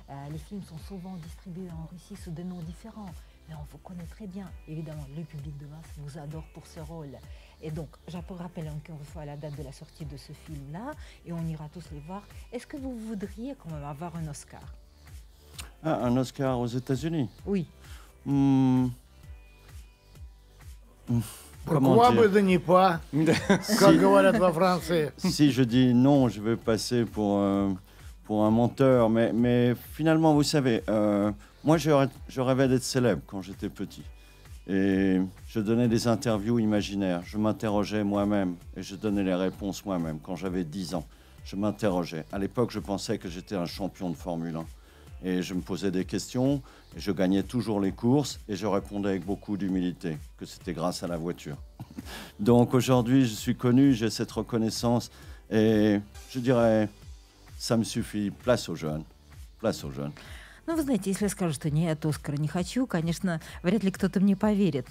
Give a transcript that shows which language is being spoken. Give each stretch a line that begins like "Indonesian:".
French: Les films sont souvent distribués en Russie sous des noms différents, mais on vous connaît très bien. Évidemment, le public de masse vous adore pour ce rôle. Et donc, je rappelle encore une fois la date de la sortie de ce film-là, et on ira tous les voir. Est-ce que vous voudriez quand même avoir un Oscar? Ah, un Oscar aux États-Unis? Oui. Pourquoi
Russian: бы да не
French: pas,
Russian: как говорят во Франции.
French: Si je dis non, je vais passer pour un menteur, mais finalement, vous savez, moi, je rêvais d'être célèbre quand j'étais petit. Et je donnais des interviews imaginaires. Je m'interrogeais moi-même et je donnais les réponses moi-même. Quand j'avais 10 ans, je m'interrogeais. À l'époque, je pensais que j'étais un champion de Formule 1. Et je me posais des questions, et je gagnais toujours les courses, et je répondais avec beaucoup d'humilité, que c'était grâce à la voiture. Donc aujourd'hui, je suis connu, j'ai cette reconnaissance, et je dirais, ça me suffit, place aux jeunes, place aux jeunes.
Russian: Ну, вы знаете, если я скажу, что нет, Оскара не хочу, конечно, вряд ли кто-то мне поверит.